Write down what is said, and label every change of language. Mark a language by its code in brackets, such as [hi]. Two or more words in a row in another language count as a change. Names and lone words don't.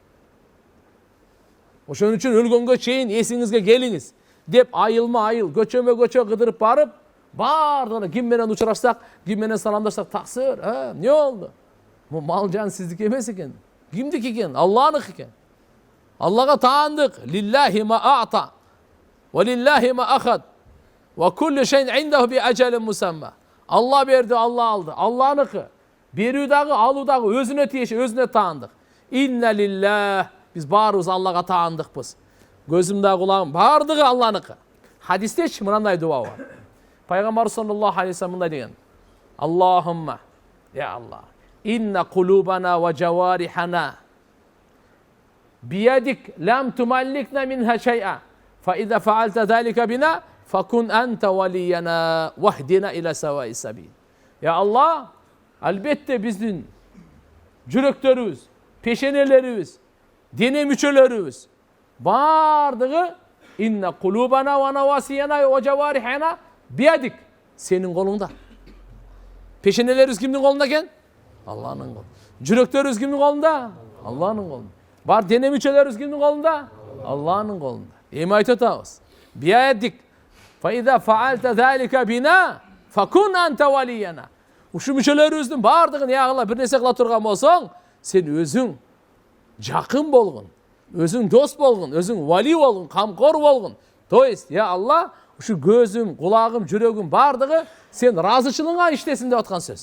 [ky] Ошон үчүн өлгөнгө чейин эсиңизге келиңиз деп айыл көчөмө-көчө кыдырып барып, бардыгына ким менен учурашсак, ким менен саламдашсак, таксыр, эмне болду? Бул мал жан сиздики эмес экен. Кимдики экен? Алланыкы экен. Аллага таандык. [ar] لله ما أعطى ولله ما أخذ وكل شيء عنده بأجل مسمى. [ky] Алла берди, Алла алды. Алланыкы. Берүү дагы, алуу дагы өзүнө тиеши, өзүнө таандык. [ar] إنا لله. [ky] Биз баарыбыз Аллага таандыкпыз. Көзүмдө кулагым бардыгы Алланыкы. Хадистечи мындай дуа бар. Пайгамбар [ar] صلى الله عليه وسلم [ky] мындай деген. [ar] اللهم يا الله إن قلوبنا وجوارحنا بيدك لم تملكنا منها شيئا. فإذا فعلت ذلك بنا فكن أنت ولينا واهدنا إلى سواء السبيل. يا الله, [ky] албетте биздин жүрөктөрүбүз, пешенелерибиз, дене мүчөлөрүбүз бардыгы [ar] إن قلوبنا ونواصينا وجوارحنا بيدك, [ky] сенин колуңда. Пешенелерибиз кимдин колунда экен? Алланын колунда. Жүрөктөрүбүз кимдин колунда? Алланын колунда. Бар дене мүчөлөрүбүз кимдин колунда? Алланын колунда. Эми айтып атабыз. [ar] بيدك فإذا فعلت ذلك بنا فكن أنت ولينا. [ky] Ушу мүчөлөрүбүздүн бардыгын ягыла бир нерсе кыла турган болсоң, сен өзүң жакын болгун, өзүң дос болгун, өзүң вали болгун, камкор болгун. [ru] То есть, [ky] я Алла, ушу көзүм, кулагым, жүрөгүм бардыгы сен разычылыгыңа иштесин деп аткан сөз.